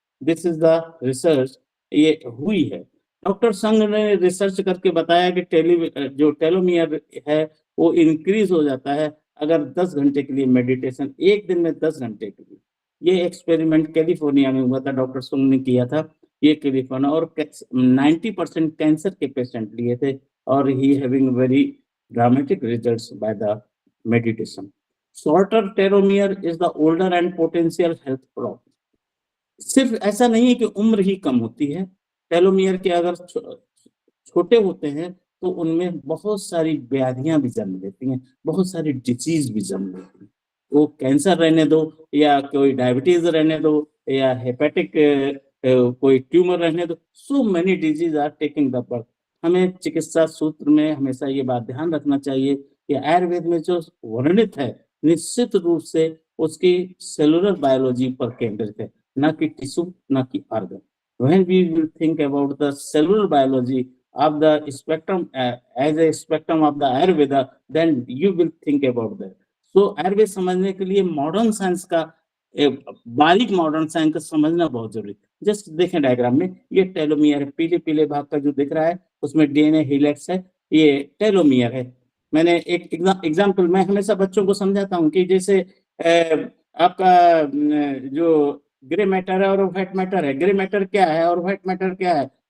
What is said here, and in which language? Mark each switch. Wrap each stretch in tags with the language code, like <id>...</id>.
<en>this is the research</en> <hi>ये हुई है। डॉक्टर संघ ने रिसर्च करके बताया कि जो टेलोमियर है वो इंक्रीज हो जाता है अगर 10 घंटे के लिए मेडिटेशन, एक दिन में 10 घंटे के लिए। ये एक्सपेरिमेंट कैलिफोर्निया में हुआ था, डॉक्टर संघ ने किया था ये कैलिफोर्निया, और 90% कैंसर के पेशेंट लिए थे, और</hi> <en>He having very dramatic results by the meditation. Shorter telomere is the older and potential health problem.</en> <hi>सिर्फ ऐसा नहीं है कि उम्र ही कम होती है, टेलोमियर के अगर छोटे होते हैं तो उनमें बहुत सारी व्याधियां भी जन्म लेती हैं, बहुत सारी डिजीज भी जन्म लेती हैं। वो कैंसर रहने दो या कोई डायबिटीज रहने दो या हेपेटिक कोई ट्यूमर रहने दो,</hi> <en>So many disease are taking the birth.</en> <hi>हमें चिकित्सा सूत्र में हमेशा ये बात ध्यान रखना चाहिए कि आयुर्वेद में जो वर्णित है निश्चित रूप से उसकी सेलुलर बायोलॉजी पर केंद्रित है, ना कि टिश्यू, ना कि organ.</hi> <en>When we will think about the cellular biology of the spectrum as a spectrum of the Ayurveda, then you will think about that.</en> <hi>So Ayurveda समझने के लिए मॉडर्न साइंस का बारीक मॉडर्न साइंस का समझना बहुत जरूरी है। जस्ट देखें डायग्राम में, ये टेलोमियर है, पीले पीले भाग का जो दिख रहा है उसमें डीएनए हेलिक्स है, ये टेलोमियर है। मैंने एक एग्जांपल मैं हमेशा बच्चों को समझाता हूँ कि जैसे आपका जो ग्रे मैटर है और व्हाइट मैटर है, ग्रे मैटर क्या है और व्हाइट मैटर क्या है।</hi>